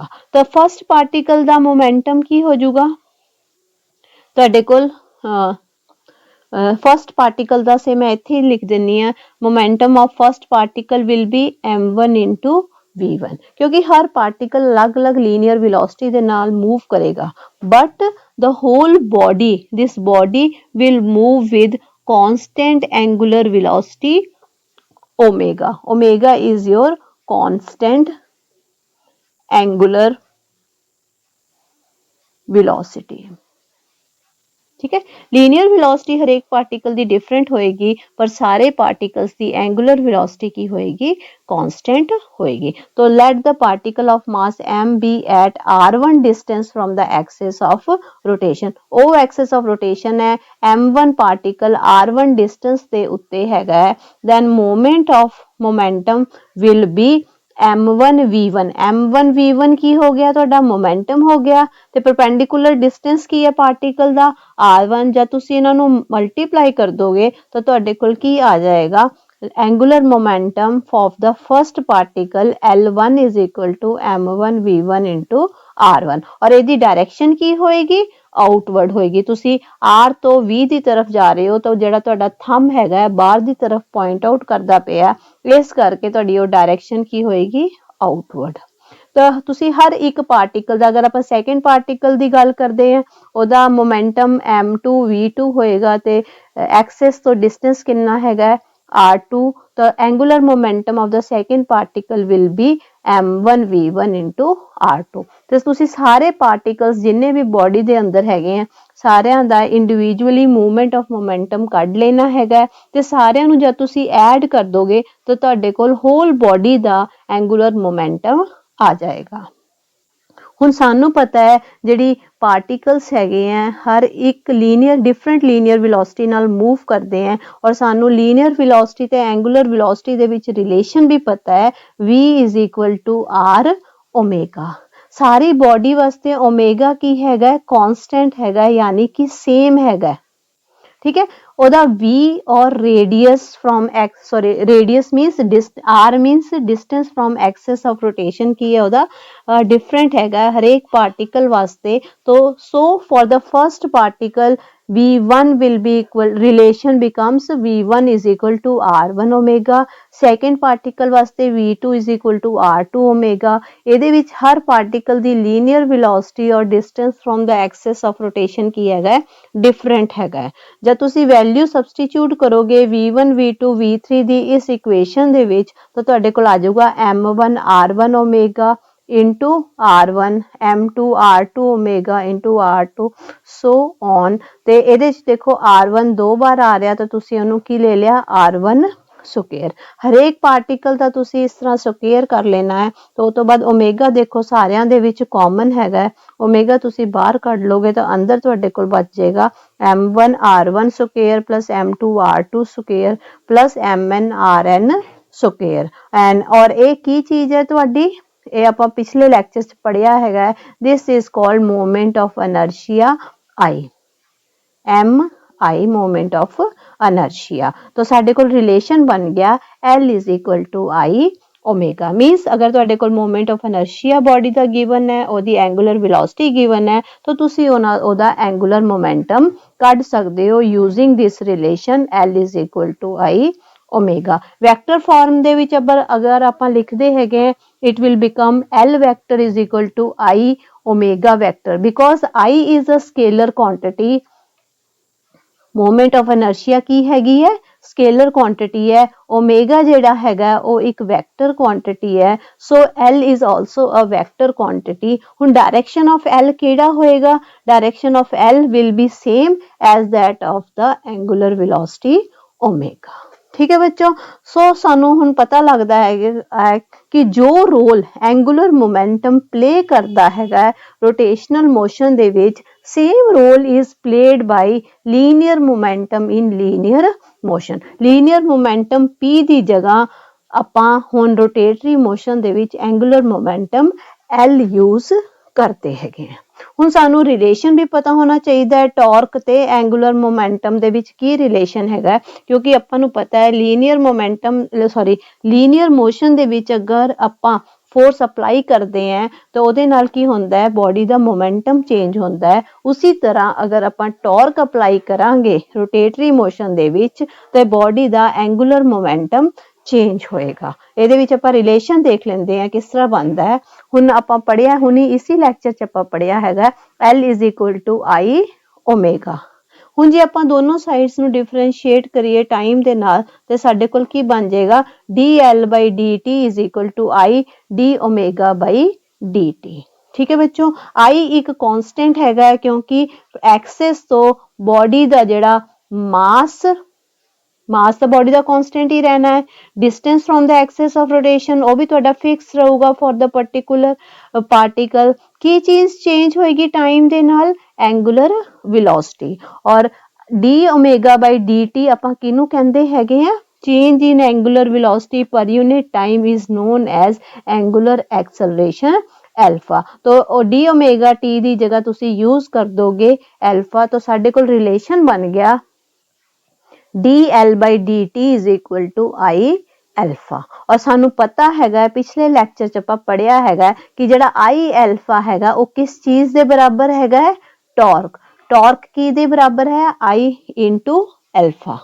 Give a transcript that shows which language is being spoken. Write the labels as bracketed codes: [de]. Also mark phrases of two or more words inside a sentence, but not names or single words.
[pa] ਤਾਂ [en] first particle [pa] ਦਾ ਮੋਮੈਂਟਮ ਕੀ ਹੋ ਜਾਊਗਾ ਤੁਹਾਡੇ ਕੋਲ, [en] first particle [pa] ਦਾ ਸੇ ਮੈਂ ਇੱਥੇ ਲਿਖ ਦਿੰਨੀ ਆ, [en] momentum of first particle will be m1 into v1, [pa] ਕਿਉਂਕਿ ਹਰ ਪਾਰਟੀਕਲ ਅਲੱਗ-ਅਲੱਗ [en] linear velocity [pa] ਦੇ ਨਾਲ ਮੂਵ ਕਰੇਗਾ ਬਟ [en] the whole body, this body will move with constant angular velocity omega. Omega is your constant angular velocity। [hi] ठीक है, [en] linear velocity [pa] ਹਰੇਕ ਪਾਰਟੀਕਲ ਦੀ ਡਿਫਰੈਂਟ ਹੋਏਗੀ ਪਰ ਸਾਰੇ ਪਾਰਟੀਕਲਸ ਦੀ [en] angular velocity [pa] ਕੀ ਹੋਏਗੀ, ਕਾਂਸਟੈਂਟ ਹੋਏਗੀ। [en] तो let the particle of mass m be at r1 distance from the axis of rotation। [pa] ਉਹ [en] axis of rotation [pa] ਹੈ m1 ਪਾਰਟੀਕਲ r1 distance ਦੇ ਉੱਤੇ ਹੈਗਾ ਹੈ, [en] then moment of momentum will be m1 v1। [pa] m1 v1 ਕੀ ਹੋ ਗਿਆ ਤੁਹਾਡਾ, ਮੋਮੈਂਟਮ ਹੋ ਗਿਆ। ਤੇ [en] perpendicular distance [pa] ਕੀ ਹੈ ਪਾਰਟੀਕਲ ਦਾ r1। ਜਦ ਤੁਸੀਂ ਇਹਨਾਂ ਨੂੰ ਮਲਟੀਪਲਾਈ ਕਰ ਦੋਗੇ ਤਾਂ ਤੁਹਾਡੇ ਕੋਲ ਕੀ ਆ ਜਾਏਗਾ, [en] angular momentum of the first particle L1 is equal to M1 V1 into R1 [pa] और ਇਹਦੀ डायरेक्शन ਕੀ ਹੋਏਗੀ ਆਊਟਵਰਡ ਹੋਏਗੀ ਤੁਸੀਂ R ਤੋਂ V ਦੀ ਤਰਫ ਜਾ ਰਹੇ ਹੋ ਤਾਂ ਜਿਹੜਾ ਤੁਹਾਡਾ ਥੰਬ ਹੈਗਾ ਬਾਹਰ ਦੀ ਤਰਫ [en] point out [pa] ਕਰਦਾ ਪਿਆ ਇਸ ਕਰਕੇ ਤੁਹਾਡੀ ਉਹ डायरेक्शन ਕੀ ਹੋਏਗੀ ਆਊਟਵਰਡ ਤਾਂ ਤੁਸੀਂ ਹਰ ਇੱਕ ਪਾਰਟੀਕਲ ਦਾ ਅਗਰ ਆਪਾਂ [en] second particle [pa] ਦੀ ਗੱਲ ਕਰਦੇ ਹਾਂ ਉਹਦਾ ਮੋਮੈਂਟਮ M2 V2 ਹੋਏਗਾ ਤੇ ਐਕਸਿਸ ਤੋਂ ਡਿਸਟੈਂਸ ਕਿੰਨਾ ਹੈਗਾ R2 [en] the angular momentum of the second particle will be M1 V1 into R2 [pa] ਤੇ ਤੁਸੀਂ ਸਾਰੇ ਪਾਰਟੀਕਲਸ ਜਿੰਨੇ ਵੀ ਬੋਡੀ ਦੇ ਅੰਦਰ ਹੈਗੇ ਆ ਸਾਰਿਆਂ ਦਾ ਇੰਡੀਵਿਜੂਅਲੀ [en] movement of momentum [pa] ਕੱਢ ਲੈਣਾ ਹੈਗਾ ਤੇ ਸਾਰਿਆਂ ਨੂੰ ਜਦ ਤੁਸੀਂ ਐਡ ਕਰ ਦੋਗੇ ਤਾਂ ਤੁਹਾਡੇ ਕੋਲ [en] whole body [pa] ਦਾ [en] angular momentum [pa] ਆ ਜਾਏਗਾ ਹੁਣ ਸਾਨੂੰ ਪਤਾ ਹੈ ਜਿਹੜੀ ਪਾਰਟੀਕਲਸ ਹੈਗੇ ਆ ਹਰ ਇੱਕ [en] linear different linear velocity [pa] ਨਾਲ ਮੂਵ ਕਰਦੇ ਆ ਔਰ ਸਾਨੂੰ [en] linear velocity [pa] ਤੇ [en] angular velocity [pa] ਦੇ ਵਿੱਚ ਰਿਲੇਸ਼ਨ ਵੀ ਪਤਾ ਹੈ v r ਓਮੇਗਾ ਸਾਰੀ ਬੋਡੀ ਵਾਸਤੇ ਓਮੇਗਾ ਕੀ ਹੈਗਾ ਕਾਂਸਟੈਂਟ ਹੈਗਾ ਯਾਨੀ ਕਿ ਸੇਮ ਹੈਗਾ ਠੀਕ ਹੈ ਓਦਾ v ਔਰ [en] radius from x sorry radius means r means distance from axis of rotation [pa] ਕੀ ਹੈ ਓਦਾ ਡਿਫਰੈਂਟ ਹੈਗਾ ਹਰ ਏਕ ਪਾਰਟੀਕਲ ਵਾਸਤੇ ਤਾਂ [en] so for the first particle v1 will be equal relation becomes v1 is equal to r1 omega second particle वास्ते v2 is equal to r2 omega [pa] ਇਹਦੇ ਵਿੱਚ ਹਰ ਪਾਰਟੀਕਲ ਦੀ [en] linear velocity ਔਰ distance from the axis of rotation [pa] ਕੀ ਹੈਗਾ [en] ਡਿਫਰੈਂਟ ਹੈਗਾ [pa] ਜਦ ਤੁਸੀਂ [en] value substitute [pa] ਕਰੋਗੇ v1 v2 v3 ਦੀ ਇਸ ਇਕੁਏਸ਼ਨ ਦੇ ਵਿੱਚ ਤਾਂ ਤੁਹਾਡੇ ਕੋਲ ਆ ਜਾਊਗਾ [en] m1 r1 omega into [pa] r1 m2 r2 omega into [en] r2 so on [pa] ਤੇ ਇਹਦੇ ਚ ਦੇਖੋ r1 ਦੋ ਵਾਰ ਆ ਰਿਹਾ ਤਾਂ ਤੁਸੀਂ ਉਹਨੂੰ ਕੀ ਲੈ ਲਿਆ r1 ਸਕੁਅਰ ਹਰੇਕ ਪਾਰਟੀਕਲ ਦਾ ਤੁਸੀਂ ਇਸ ਤਰ੍ਹਾਂ ਸਕੁਅਰ ਕਰ ਲੈਣਾ ਹੈ ਤਾਂ ਉਸ ਤੋਂ ਬਾਅਦ ਓਮੇਗਾ ਦੇਖੋ ਸਾਰਿਆਂ ਦੇ ਵਿੱਚ ਕਾਮਨ ਹੈਗਾ ਓਮੇਗਾ ਤੁਸੀਂ ਬਾਹਰ ਕੱਢ ਲੋਗੇ ਤਾਂ ਅੰਦਰ ਤੁਹਾਡੇ ਕੋਲ ਬਚ ਜਾਏਗਾ m1 r1 ਸਕੁਅਰ plus m2 r2 ਸਕੁਅਰ plus mn rn ਸਕੁਅਰ ਐਂਡ ਔਰ ਇਹ ਕੀ ਚੀਜ਼ ਹੈ ਤੁਹਾਡੀ ਇਹ ਆਪਾਂ ਪਿਛਲੇ ਲੈਕਚਰ ਚ ਪੜਿਆ ਹੈਗਾ [en] this is called movement of inertia I [pa] m I [en] movement of inertia [pa] तो ਸਾਡੇ ਕੋਲ ਰਿਲੇਸ਼ਨ ਬਣ ਗਿਆ [en] L is equal to I omega [pa] मीन्स अगर ਤੁਹਾਡੇ ਕੋਲ [en] movement of inertia [pa] ਬੋਡੀ ਦਾ ਗਿਵਨ ਹੈ ਉਹਦੀ [en] angular velocity [pa] ਗਿਵਨ ਹੈ ਤਾਂ ਤੁਸੀਂ ਉਹਦਾ [en] angular momentum [pa] ਕੱਢ ਸਕਦੇ ਹੋ [en] using this relation L is equal to I omega vector form [pa] ਦੇ ਵਿੱਚ ਅਗਰ ਆਪਾਂ ਲਿਖਦੇ ਹੈਗੇ [en] it will become L vector is equal to I omega vector because I is a scalar quantity moment of inertia [pa] ਕੀ ਹੈਗੀ ਹੈ [en] स्केलर quantity [pa] ਹੈ ਓਮੇਗਾ ਜੇੜ੍ਹਾ ਹੈਗਾ ਉਹ ਇੱਕ [en] vector quantity है so L is also a vector quantity हुन direction of L [pa] ਕਿਹੜਾ ਹੋਏਗਾ [en] direction of L will be same as that of the angular velocity omega [pa] ਠੀਕ ਹੈ ਬੱਚਿਓ ਸੋ ਸਾਨੂੰ ਹੁਣ ਪਤਾ ਲੱਗਦਾ ਹੈ ਕਿ ਜੋ ਰੋਲ [en] angular momentum play [pa] ਕਰਤਾ ਹੈ [en] rotational motion [pa] ਦੇ ਵਿੱਚ [en] same role is played by linear momentum in linear motion linear momentum p [pa] ਦੀ ਜਗ੍ਹਾ ਆਪਾਂ ਹੁਣ [en] rotatory motion [pa] ਦੇ ਵਿੱਚ [en] angular momentum L use [pa] ਕਰਦੇ ਹੈਗੇ ਆ ਹੁਣ ਸਾਨੂੰ ਰਿਲੇਸ਼ਨ ਵੀ ਪਤਾ ਹੋਣਾ ਚਾਹੀਦਾ ਹੈ ਟਾਰਕ ਤੇ [en] angular momentum [pa] ਦੇ ਵਿੱਚ ਕੀ ਰਿਲੇਸ਼ਨ ਹੈਗਾ ਕਿਉਂਕਿ ਆਪਾਂ ਨੂੰ ਪਤਾ ਹੈ ਲੀਨੀਅਰ ਮੋਸ਼ਨ ਦੇ ਵਿੱਚ ਅਗਰ ਆਪਾਂ [en] force apply [hi] करते हैं तो [pa] ਉਹਦੇ ਨਾਲ ਕੀ ਹੁੰਦਾ ਹੈ ਬੋਡੀ ਦਾ [en] momentum change [pa] ਹੁੰਦਾ ਹੈ ਉਸੇ ਤਰ੍ਹਾਂ ਅਗਰ ਆਪਾਂ [en] torque apply [pa] ਕਰਾਂਗੇ [en] rotatory motion [pa] ਦੇ ਵਿੱਚ ਤੇ ਬੋਡੀ ਦਾ [en] angular momentum change [pa] ਹੋਏਗਾ ਇਹਦੇ ਵਿੱਚ ਆਪਾਂ ਰਿਲੇਸ਼ਨ ਦੇਖ ਲੈਂਦੇ ਆ ਕਿਸ ਤਰ੍ਹਾਂ ਬਣਦਾ ਹੈ ਹੁਣ ਆਪਾਂ ਪੜਿਆ ਹੁਣੀ ਇਸੇ ਲੈਕਚਰ ਚ ਆਪਾਂ ਪੜਿਆ ਹੈਗਾ [en] L is equal to I omega [pa] ਹੁਣ ਜੇ ਆਪਾਂ ਦੋਨੋਂ ਸਾਈਡਸ ਨੂੰ ਡਿਫਰੈਂਸ਼ੀਏਟ ਕਰੀਏ ਟਾਈਮ ਦੇ ਨਾਲ ਤੇ ਸਾਡੇ ਕੋਲ ਕੀ ਬਣ ਜਾਏਗਾ [en] dL/dt is equal to I d omega by dt [hi] ठीक है बच्चों I एक कांस्टेंट हैगा क्योंकि एक्सिस तो बॉडी [pa] ਦਾ ਜਿਹੜਾ [hi] मास तो बॉडी का कांस्टेंट ही रहना है [en] distance from the axis of rotation [hi] वो भी थोड़ा फिक्स रहूगा [en] for the particular particle [pa] ਕੀ ਚੀਜ਼ ਚੇਂਜ ਹੋਏਗੀ ਟਾਈਮ ਦੇ ਨਾਲ [en] angular velocity और d omega by dt [pa] ਆਪਾਂ ਕਿਹਨੂੰ ਕਹਿੰਦੇ ਹੈਗੇ ਆ [en] change in angular velocity per unit time is known as angular acceleration alpha तो d omega t [pa] ਦੀ ਜਗ੍ਹਾ ਤੁਸੀਂ ਯੂਜ਼ ਕਰ ਦੋਗੇ [en] alpha तो [pa] ਸਾਡੇ ਕੋਲ ਰਿਲੇਸ਼ਨ ਬਣ ਗਿਆ [en] dl/dt is equal to I alpha. [pa] ਔਰ ਸਾਨੂੰ ਪਤਾ ਹੈਗਾ ਪਿਛਲੇ ਲੈਕਚਰ ਚ ਆਪਾਂ ਪੜ੍ਹਿਆ ਹੈਗਾ ਕਿ ਜਿਹੜਾ I ਅਲਫਾ ਹੈਗਾ ਉਹ ਕਿਸ ਚੀਜ਼ ਦੇ ਬਰਾਬਰ ਹੈਗਾ ਹੈ, ਟਾਰਕ। ਟਾਰਕ ਕੀ ਦੇ ਬਰਾਬਰ ਹੈ I ਇੰਟੂ ਅਲਫਾ।